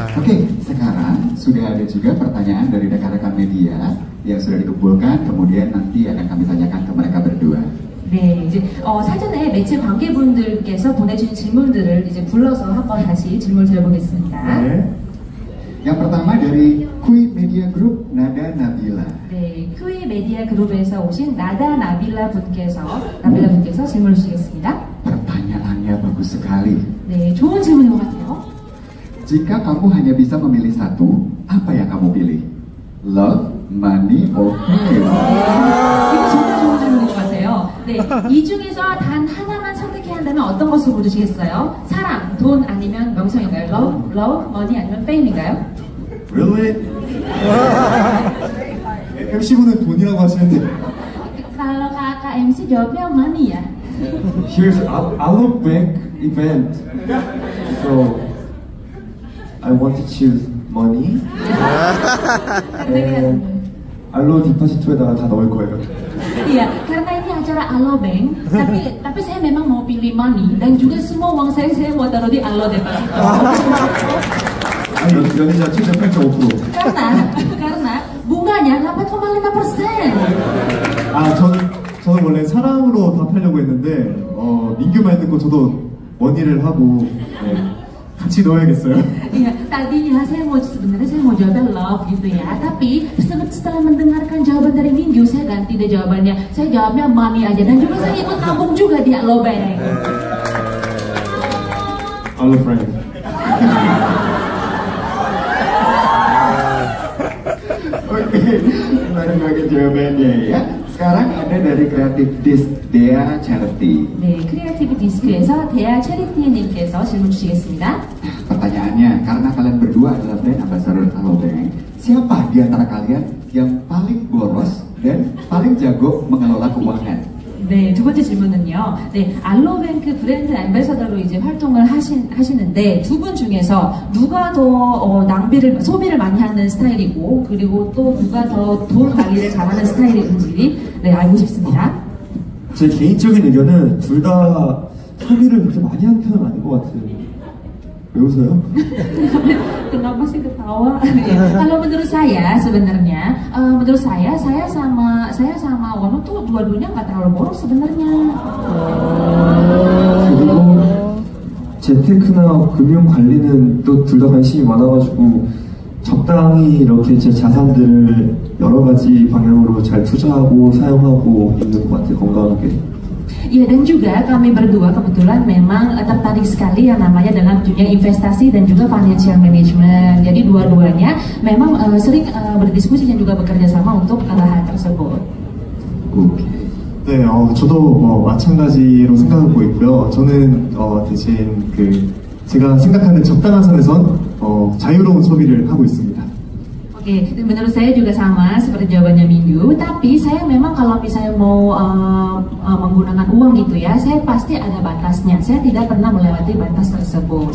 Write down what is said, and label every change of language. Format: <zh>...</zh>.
<id>Oke, sekarang sudah ada juga pertanyaan dari rekan-rekan media yang sudah dikumpulkan, kemudian nanti akan kami tanyakan ke mereka berdua.</id> <ko>네, 이제 사전에 매체 관계분들께서 보내주신 질문들을 이제 불러서 한번 다시 질문을 드려보겠습니다. 네.</ko> <id>Yang pertama dari Kui Media Group Nada Nabila.</id> <ko>네, 큐이 메디아 그룹에서 오신 나다 나빌라 분께서 질문을 주시겠습니다.</ko> <id>Pertanyaannya bagus sekali.</id> <ko>네, 좋은 질문인 것 같아요.</ko> <id>Jika kamu hanya bisa memilih satu, apa yang kamu pilih?</id> <en>Love, money, or fame?</en> <ko>이거 정말 좋은 질문인 것 같아요. 네, 이 중에서 단 하나만 선택해야 한다면 어떤 것을 고르시겠어요? 사랑, 돈 아니면 명성인가요?</ko> <en>Love, money</en> <ko>아니면 fame인가요?</ko> <en>Really?</en> <ko>MC분은 돈이라고 하시는데</ko> <id>Kalau kakak MC jawabnya money ya.</id> <en>Here's Alobank event. So I want to choose money. And</en> <ko>알로 디파시토에다가 다 넣을 거예요.</ko> <id>Iya, karena ini acara Alobank, tapi saya memang mau pilih money dan juga semua uang saya mau taruh di Alo Deposito.</id> <ko>아니 연이자 78.5%.</ko> <id>karena bunganya 8,5%.</id> <ko>아 저는 원래 사랑으로 답하려고 했는데 민규 말 듣고 저도 머니를 하고 같이 넣어야겠어요.</ko> <id>Iya, tadinya sebenarnya saya mau jawabnya love gitu ya, tapi setelah mendengarkan jawaban dari Minggu, saya ganti deh jawabannya. Saya jawabnya money aja dan juga saya ikut nabung juga di Alobank.</id> <en>Hello friend.</en> <id>Oke, baru bagi jawabannya ya. Sekarang ada dari Creative Disc Dea Charity.</id> <ko>네, 크리에이티브 디스크에서 대야 체리티님께서 질문 주시겠습니다.</ko> <id>Pertanyaannya, karena kalian berdua adalah brand ambassador Alobank, siapa di antara kalian yang paling boros dan paling jago mengelola keuangan?</id> <ko>네, 두 번째 질문은요. 네, 알로뱅크 브랜드 앰베서더로 이제 활동을 하시는데 두 분 중에서 누가 더 소비를 많이 하는 스타일이고 그리고 또 누가 더 돈 관리를 잘하는 스타일인지 네, 알고 싶습니다. 제 개인적인 의견은 둘 다 소비를 그렇게 많이 하는 편은 아닌 것 같아요. 왜 웃어요?</ko> <id>Kenapa sih ketawa? Kalau menurut saya sebenarnya, saya sama Wanu tuh dua-duanya nggak terlalu boros sebenarnya.</id> <ko>그리고 재테크나 금융 관리는 또 둘 다 관심이 많아가지고 적당히 이렇게 제 자산들을 여러 가지 방향으로 잘 투자하고 사용하고 있는 것 같아요. 건강하게.</ko> <id>Iya, dan juga kami berdua kebetulan memang tertarik sekali yang namanya dalam dunia investasi dan juga financial management. Jadi dua-duanya memang sering berdiskusi dan juga bekerja sama untuk hal tersebut.</id> <ko>네, 저도 마찬가지로 생각하고 있고요. 저는 대신 제가 생각하는 적당한 선에선 자유로운 소비를 하고 있습니다.</ko> <id>Oke, menurut saya juga sama seperti jawabannya Minggu. Tapi saya memang kalau misalnya mau menggunakan uang gitu ya, saya pasti ada batasnya. Saya tidak pernah melewati batas tersebut.</id>